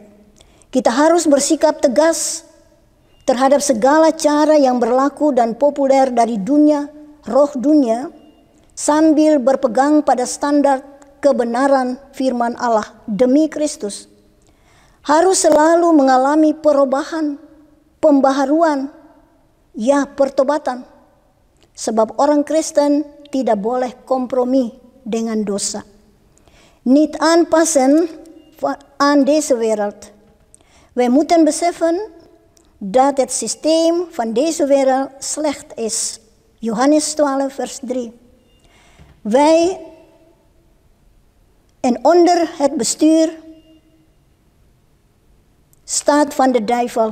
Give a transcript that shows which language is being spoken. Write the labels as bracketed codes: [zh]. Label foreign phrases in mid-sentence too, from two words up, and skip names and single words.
[id] Kita harus bersikap tegas terhadap segala cara yang berlaku dan populer dari dunia, roh dunia, sambil berpegang pada standar kebenaran firman Allah demi Kristus. Harus selalu mengalami perubahan, pembaharuan, ya pertobatan. Sebab orang Kristen tidak boleh kompromi dengan dosa. [nl] Niet aanpassen aan deze wereld. Wij moeten beseffen dat het systeem van deze wereld slecht is. Johannes 12 vers 3. Wij en onder het bestuur staat van de duivel.